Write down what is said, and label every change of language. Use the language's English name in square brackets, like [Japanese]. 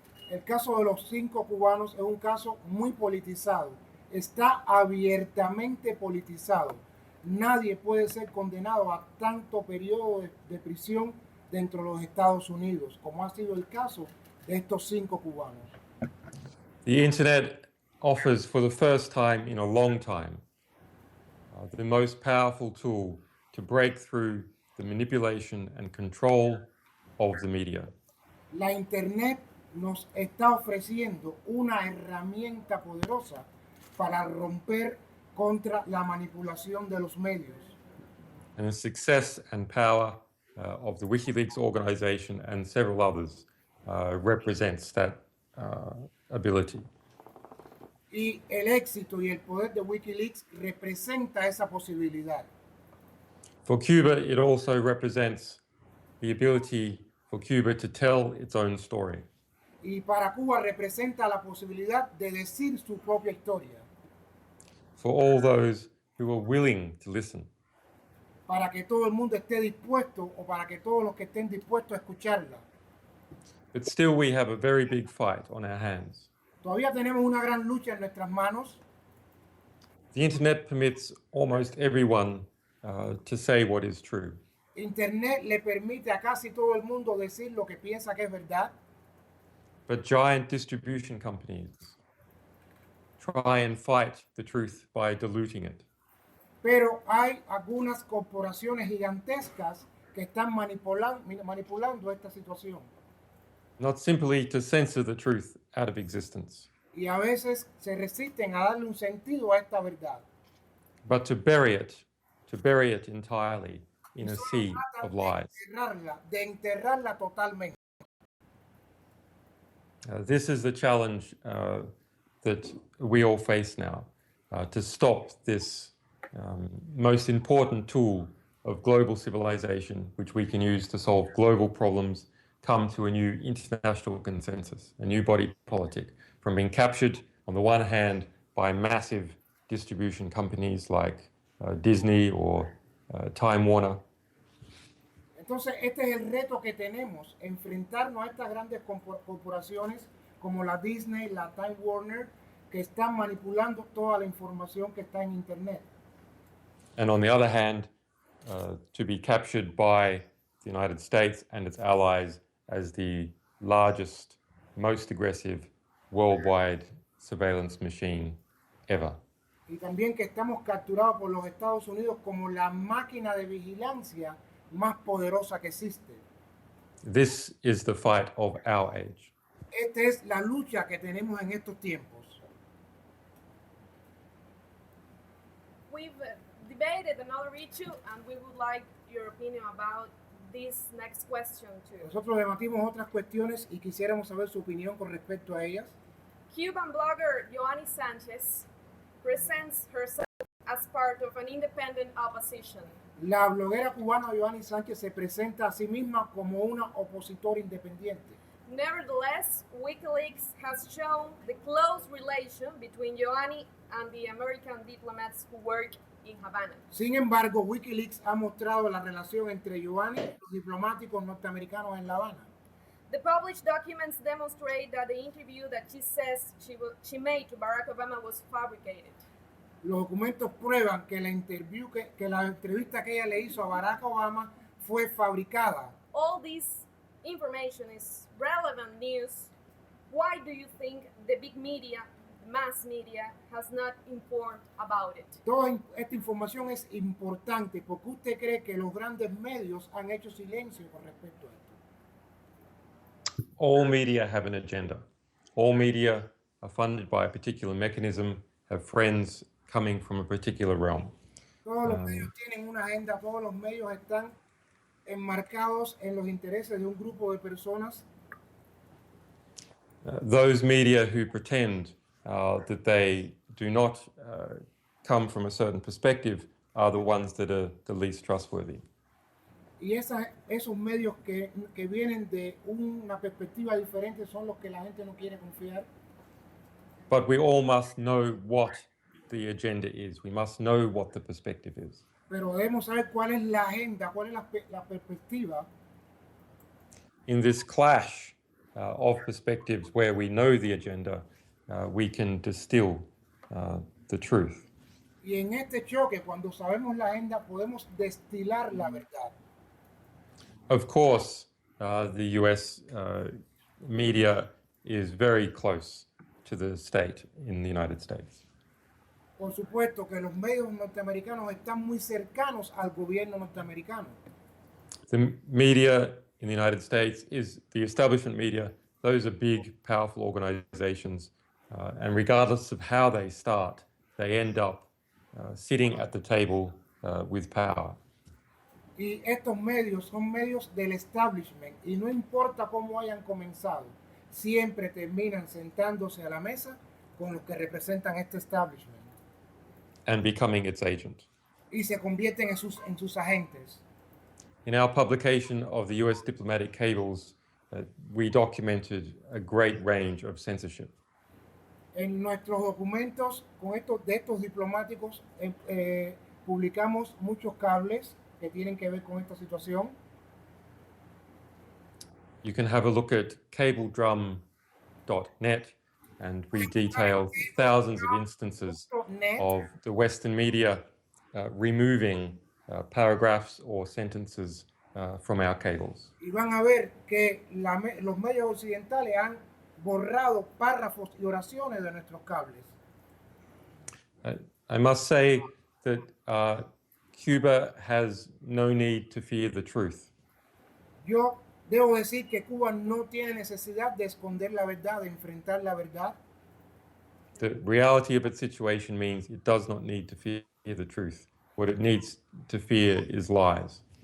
[Spanish] El caso de los 5 cubanos es un caso muy politizado. Está abiertamente politizado. Nadie puede ser condenado a tanto periodo de prisión dentro de los Estados Unidos, como ha sido el caso de estos 5 cubanos. [English] The internet offers for the first time in a long time the most powerful tool to break through the manipulation and control of the media. [Spanish] La internet nos está ofreciendo una herramienta poderosa para romper contra la manipulación de los medios. [English] And the success and power of the Wikileaks organization and several others represents that ability. [Spanish] Y el éxito y el poder de Wikileaks representa esa posibilidad. [English] For Cuba, it also represents the ability for Cuba to tell its own story. [Spanish] Y para Cuba representa la posibilidad de decir su propia historia. [English] For all those who are willing to listen. [Spanish] Para que todo el mundo esté dispuesto o para que todos los que estén dispuestos a escucharla. [English] But still we have a very big fight on our hands. [Spanish] Todavía tenemos una gran lucha en nuestras manos. [English] The internet permits almost everyone to say what is true. [Spanish] Internet le permite a casi todo el mundo decir lo que piensa que es verdad. [English] But giant distribution companies try and fight the truth by diluting it. [Spanish] Pero hay algunas corporaciones gigantescas que están manipulando esta situación. [English] Not simply to censor the truth out of existence. [Spanish] Y a veces se resisten a darle un sentido a esta verdad. [English] But to bury it entirely in a sea of lies. [Spanish] De enterrarla totalmente. [English] This is the challenge that we all face now. to stop this most important tool of global civilization, which we can use to solve global problems, come to a new international consensus, a new body politic, from being captured on the one hand by massive distribution companies like Disney or Time Warner. [Spanish] Entonces, este es el reto que tenemos, enfrentarnos a estas grandes corporaciones como la Disney, la Time Warner, que están manipulando toda la información que está en Internet. [English] And on the other hand, to be captured by the United States and its allies as the largest, most aggressive worldwide surveillance machine ever. [Spanish] Y también que estamos capturados por los Estados Unidos como la máquina de vigilancia más poderosa que existe. [English] This is the fight of our age. [Spanish] Esta es la lucha que tenemos en estos tiempos. [English] We've debated another issue and we would like your opinion about this next question too. [Spanish] Nosotros debatimos otras cuestiones y quisiéramos saber su opinión con respecto a ellas. [English] Cuban blogger Julian Assange presents herself as part of an independent opposition. [Spanish] La bloguera cubana Julian Assange se presenta a sí misma como una opositora independiente. [English] Nevertheless, Wikileaks has shown the close relation between Joanny and the American diplomats who work in Habana. [Spanish] Sin embargo, Wikileaks ha mostrado la relación entre Giovanni y los diplomáticos norteamericanos en La Habana. [English] The published documents demonstrate that the interview that she says she made to Barack Obama was fabricated. [Spanish] Los documentos prueban que la entrevista que ella le hizo a Barack Obama fue fabricada. [English] All this information is relevant news. Why do you think the big media, mass media, has not informed about it? [Spanish] Toda esta información es importante porque usted cree que los grandes medios han hecho silencio con respecto a esto. [English] All media have an agenda. All media are funded by a particular mechanism, have friends coming from a particular realm. [Spanish] Todos los medios tienen una agenda, todos los medios están enmarcados en los intereses de un grupo de personas. [English] Those media who pretend that they do not come from a certain perspective are the ones that are the least trustworthy. [Spanish] Y esos medios que vienen de una perspectiva diferente son los que la gente no quiere confiar. [English] But we all must know what the agenda is. We must know what the perspective is. [Spanish] Pero debemos saber cuál es la agenda, cuál es la perspectiva. [English] In this clash of perspectives where we know the agenda, we can distill the truth. [Spanish] Y en este choque, cuando sabemos la agenda, podemos destilar la verdad. [English] Of course, the US media is very close to the state in the United States. [Spanish] Por supuesto que los medios norteamericanos están muy cercanos al gobierno norteamericano. [English] The media in the United States is the establishment media. Those are big, powerful organizations. And regardless of how they start, they end up sitting at the table with power. [Spanish] Y estos medios son medios del establishment y no importa cómo hayan comenzado, siempre terminan sentándose a la mesa con los que representan este establishment. [English] And becoming its agent. [Spanish] Y se convierten en sus agentes. [English] In our publication of the US diplomatic cables, we documented a great range of censorship. [Spanish] En nuestros documentos de estos diplomáticos publicamos muchos cables que tienen que ver con esta situación. [English] You can have a look at cabledrum.net, and we detail thousands of instances of the Western media removing paragraphs or sentences from our cables. [Spanish] Y van a ver que los medios occidentales han borrado párrafos y oraciones de nuestros cables. [English] I must say that Cuba has no need to fear the truth. [Spanish] Yo debo decir que Cuba no tiene necesidad de esconder la verdad, de enfrentar la verdad. [English] The reality of its situation means it does not need to fear the truth. What it needs to fear is lies.